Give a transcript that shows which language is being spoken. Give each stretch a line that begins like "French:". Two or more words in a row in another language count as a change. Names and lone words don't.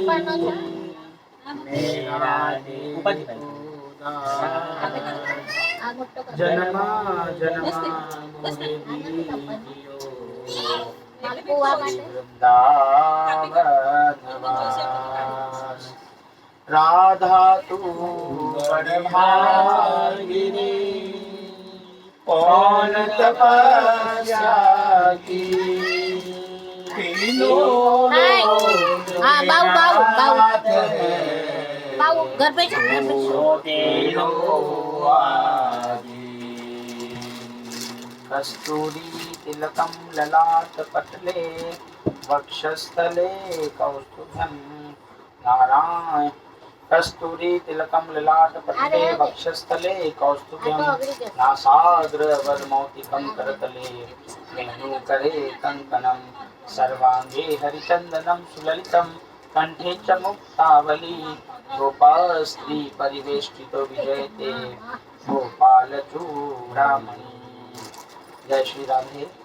Hindi: मेरा जन्मा जन्मा मोहे दीजियो वृंदावन राधा तू बड़भागिनी कौन तपस्या की घर पे
Sanskrit: कस्तूरी तिलकम ललाट पटले वक्षस्थले कौस्तुभम नारायण कस्तूरी तिलकम ललाट पटले वक्षस्थले कौस्तुभम नासाग्र वरमौक्तिकं करतले वेणुकरे कंकणं सर्वांगे हरिचंदनं सुललितं कंठे च मुक्तावली गोपास्त्री परिवेष्टितो विजयते गोपाल चूड़ामणि जय श्री राधे